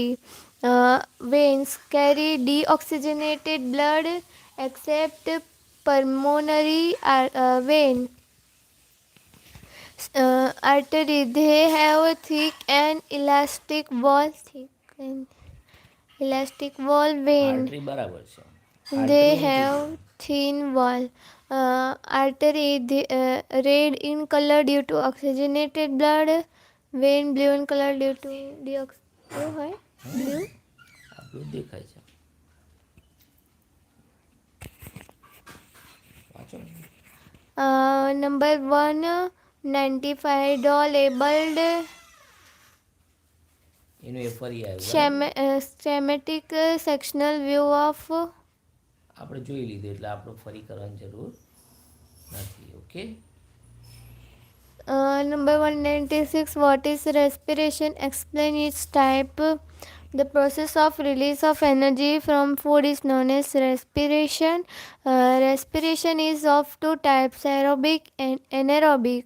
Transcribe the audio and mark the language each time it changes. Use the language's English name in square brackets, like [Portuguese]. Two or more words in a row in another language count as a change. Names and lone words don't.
[English] Veins carry deoxygenated blood except pulmonary vein. Artery, they have a thick and elastic wall. Vein, [Gujarati] આર્ટરી બરાબર છે. [English] they have thin wall. Artery, red in color due to oxygenated blood. Vein, blue in color due to blue. [Gujarati] આપણું દેખાય છે. વાંચો. [English] Number 195. Draw labeled [Gujarati] એનું એ ફરી આવ્યું. [English] schematic sectional view of [Gujarati] આપણે જોઈ લીધું એટલે આપણે ફરી કરવાની જરૂર નથી. ઓકે. [English] Number 196. What is respiration? Explain its type. The process of release of energy from food is known as respiration. Respiration is of two types, aerobic and anaerobic.